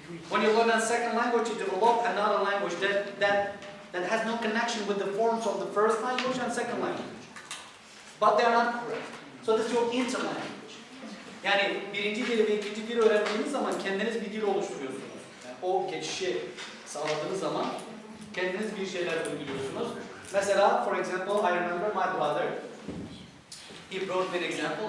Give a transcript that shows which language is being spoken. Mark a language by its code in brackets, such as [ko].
[en] When you learn a second language, you develop another language that has no connection with the forms of the first language and second language. But they are not correct. So this is your interlanguage. [tr] Yani birinci dili ve ikinci dili öğrendiğiniz zaman kendiniz bir dil oluşturuyorsunuz. Yani o geçişi sağladığınız zaman kendiniz bir şeyler uyguluyorsunuz. Mesela, [en] for example, I remember my brother. He brought me an example.